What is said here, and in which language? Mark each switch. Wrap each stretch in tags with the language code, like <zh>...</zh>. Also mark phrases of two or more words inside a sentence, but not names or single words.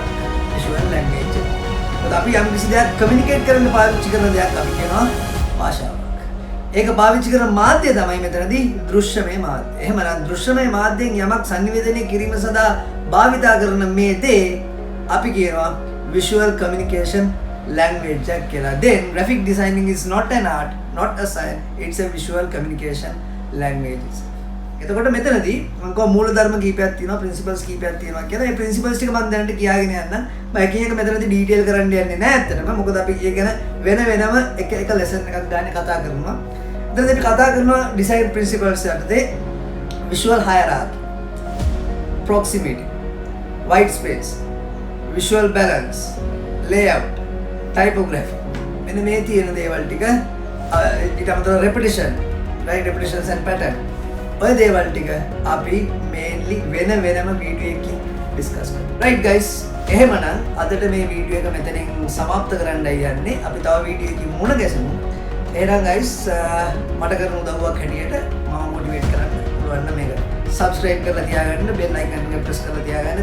<en>visual language</en> <si>එක. මොකද අපි යම් කිසි දෙයක් communicate කරන්න පාවිච්චි කරන දෙයක් අපි කියනවා භාෂාවක්. ඒක පාවිච්චි කරන මාධ්‍ය තමයි මෙතනදී දෘශ්‍යමය මාධ්‍ය. එහෙමනම් දෘශ්‍යමය මාධ්‍යයෙන් යමක් sannivedanaya කිරීම සඳහා භාවිතා කරන මේ දේ අපි කියනවා</si> <en>visual communication language</en> <si>එක කියලා.</si> <en>Then graphic designing is not an art, not a science, it's a visual communication language.</en> <si>එතකොට මෙතනදී මම කව මූල ධර්ම කීපයක් තියෙනවා, principles කීපයක් තියෙනවා කියලා. මේ principles ටික මම දැනට කියාගෙන යන්න. මම එක එක මෙතනදී detail කරන්න යන්නේ නැහැ ඇත්තටම. මොකද අපි ඒ ගැන වෙනම එක lesson එකක් ගන්න කතා කරනවා. එතනදී අපි කතා කරනවා</si> <en>design principles යටතේ visual hierarchy, proximity, white space, visual balance, layout, typography.</en> <si>මෙන්න මේ තියෙන දේවල් ටික ඊට අමතරව</si> <en>repetition, right, repetitions and pattern.</en> <si>ඔය දේවල් ටික අපි mainly වෙනම වීඩියෝ එකකින් discuss කරමු.</si> <en>right guys,</en> <si>එහෙමනම් අදට මේ වීඩියෝ එක මෙතනින් සමාප්ත කරන්නයි යන්නේ. අපි තව වීඩියෝ එකකින් මුණ ගැසමු. එහෙනම් guys මට කරන උදව්වක් හැටියට මම motivate කරන්න පුළුවන් නම් මේක subscribe කරලා තියාගන්න,</si> <en>bell icon</en> <si>එක press කරලා තියාගන්න.</si>